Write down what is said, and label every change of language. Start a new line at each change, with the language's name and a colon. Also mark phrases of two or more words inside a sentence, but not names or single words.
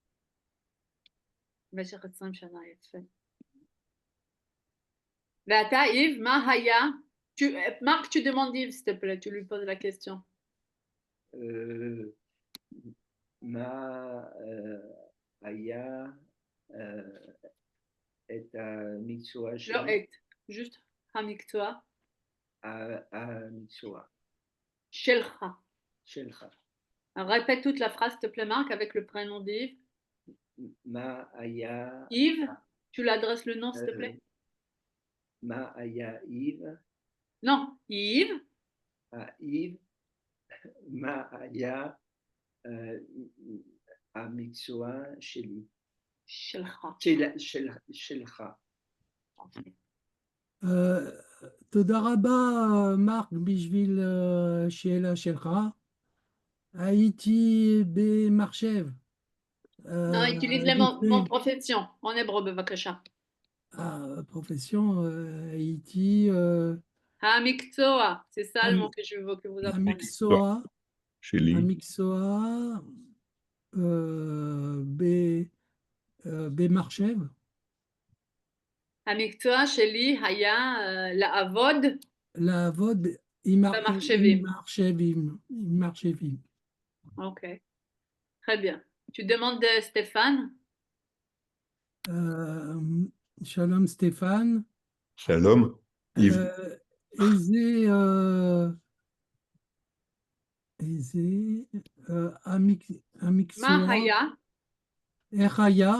Hebrew: במשך 20 שנה, יפה. ואתה, יב, מה היה?
French: Marc, tu demandes Yves, s'il te plaît, tu lui poses la question.
Hebrew: מה היה את המקצוע שלי? לא את, juste המקצוע. המקצוע. שלך. שלך.
French: Répète toute la phrase, s'il te plaît, Marc, avec le prénom d'Yves.
Hebrew: מה היה...
French: Yves, tu l'adresses le nom, s'il te plaît.
Hebrew: מה היה Yves?
French: Non, Yves. Yves.
Hebrew: מה היה המקצוע שלי? שלך. שלך. תודה רבה, מרק, בשביל שאלה שלך. הייתי במחשב.
French: Non, utilise le mot profession, en hébreu,
Hebrew: בבקשה. profession, הייתי המקצוע,
French: c'est ça le Am- mot que je veux que vous appreniez.
Hebrew: המקצוע, שלי. המקצוע, במחשב, המקצוע שלי היה לעבוד לעבוד עם במחשבים. מחשבים.
French: Ok, très bien. Tu demandes de Stéphane?
Hebrew: שלום סטפן, שלום. יב. איזה המקצוע, מה היה? איך היה,